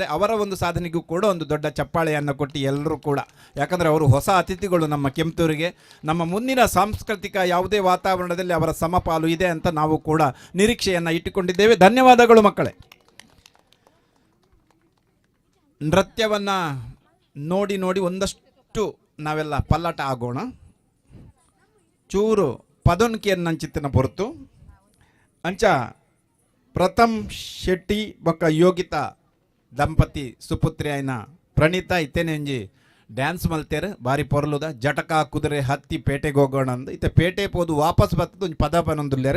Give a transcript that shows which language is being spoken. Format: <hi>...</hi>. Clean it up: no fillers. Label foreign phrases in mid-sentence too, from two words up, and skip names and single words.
<kn>ಅವರ ಒಂದು ಸಾಧನೆಗೂ ಕೂಡ ಒಂದು ದೊಡ್ಡ ಚಪ್ಪಾಳೆಯನ್ನು ಕೊಟ್ಟು ಎಲ್ಲರೂ ಕೂಡ, ಯಾಕಂದರೆ ಅವರು ಹೊಸ ಅತಿಥಿಗಳು ನಮ್ಮ ಕೆಂಪೂರಿಗೆ. ನಮ್ಮ ಮುಂದಿನ ಸಾಂಸ್ಕೃತಿಕ ಯಾವುದೇ ವಾತಾವರಣದಲ್ಲಿ ಅವರ ಸಮಪಾಲು ಇದೆ ಅಂತ ನಾವು ಕೂಡ ನಿರೀಕ್ಷೆಯನ್ನು ಇಟ್ಟುಕೊಂಡಿದ್ದೇವೆ. ಧನ್ಯವಾದಗಳು ಮಕ್ಕಳೇ. ನೃತ್ಯವನ್ನು ನೋಡಿ ನೋಡಿ ಒಂದಷ್ಟು ನಾವೆಲ್ಲ ಪಲ್ಲಟ ಆಗೋಣ.</kn> <tcy>ಚೂರು ಪದೊನ್ಕಿಯನ್ನಂಚಿತ್ತಿನ ಹೊರತು ಅಂಚ ಪ್ರಥಮ್ ಶೆಟ್ಟಿ ಬೊಕ್ಕ ಯೋಗಿತಾ ದಂಪತಿ ಸುಪುತ್ರಿ ಆಯ್ನ ಪ್ರಣೀತಾ ಇತ್ತೇನೆ ಒಂಜಿ ಡ್ಯಾನ್ಸ್ ಮಲ್ತೇರು ಬಾರಿ ಪೊರ್ಲುದ</tcy> <kn>ಜಟಕ ಕುದುರೆ ಹತ್ತಿ ಪೇಟೆಗೆ ಹೋಗೋಣ</kn> <tcy>ಅಂದು ಇತ್ತೆ ಪೇಟೆ ಪೋದು ವಾಪಸ್ ಬರ್ತದ ಒಂಜಿ ಪದ ಪನೊಂದುಲ್ಲೇರು.</tcy>